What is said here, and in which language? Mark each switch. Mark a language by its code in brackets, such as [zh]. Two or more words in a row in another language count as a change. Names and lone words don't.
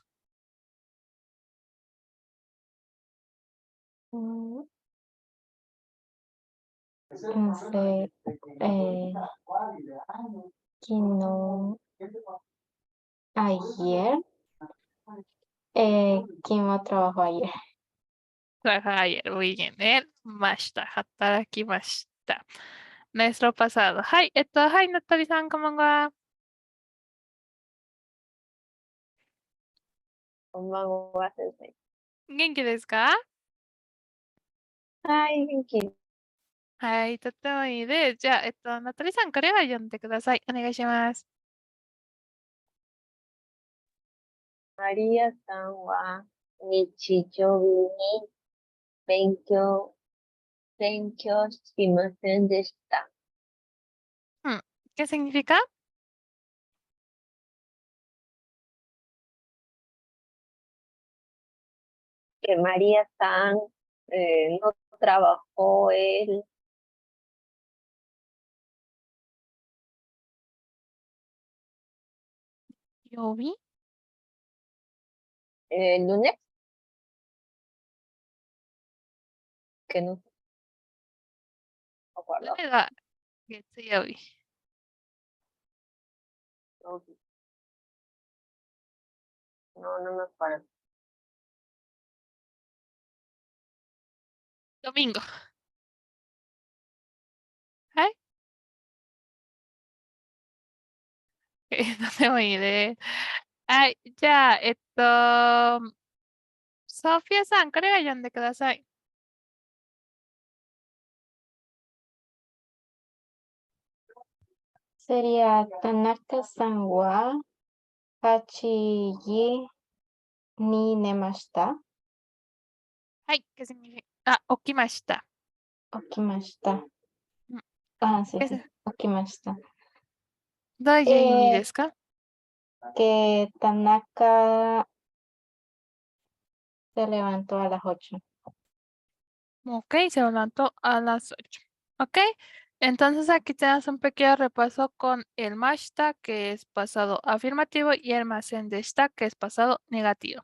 [es] mm, no sé, kino, ayer, Kimo trabajó ayer. Ayer, muy bien. [ja] ました、働きました. [es] Nuestro pasado. [ja] はい。はい、なったりさん、こんばんは。こんばんは、先生。元気ですか？はい、元気。はい、とってもいいです。じゃあ、なったりさん、これは読んでください。お願いします。マリアさんは日常に勉強、勉強しませんでした。 [es] うん。¿Qué significa? Que María San no trabajó ¿Yobi? el lunes, que no me acuerdo. [ja] 誰が月曜日？ [es] No, no me acuerdo. Domingo. [ja] はい。とてもいいです。はい。じゃあ、ソフィアさん、これは読んでください。 Sería 田中さんは八に寝ました. [es] はい。¿Qué significa? [ja] あ、起きました。 Okimashita. うん。 [es] Ah, sí, ¿Qué sí. se- [ja] Okimashita. どういう意味 Eh, ですか？ [es] que Tanaka se levantó a las 8. Ok, se levantó a las 8. Ok. Entonces aquí tenemos un pequeño repaso con el mashta, que es pasado afirmativo, y el masendeshita, que es pasado negativo.